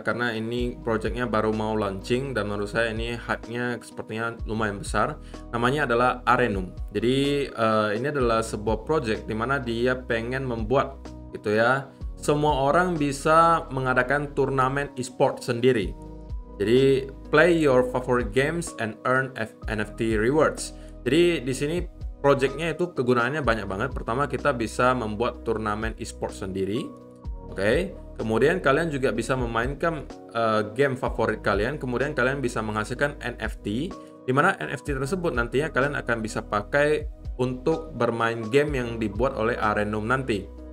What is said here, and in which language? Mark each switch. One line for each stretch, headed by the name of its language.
Indonesian: Karena ini projectnya baru mau launching dan menurut saya ini hype-nya sepertinya lumayan besar. Namanya adalah Arenum. Jadi ini adalah sebuah project di mana dia pengen membuat gitu ya, semua orang bisa mengadakan turnamen e-sport sendiri. Jadi
English: play your favorite games and earn NFT rewards.
Indonesian: Jadi di sini projectnya itu kegunaannya banyak banget. Pertama kita bisa membuat turnamen e-sport sendiri. Kemudian kalian juga bisa memainkan game favorit kalian. Kemudian kalian bisa menghasilkan NFT, di mana NFT tersebut nantinya kalian akan bisa pakai untuk bermain game yang dibuat oleh Arenum nanti.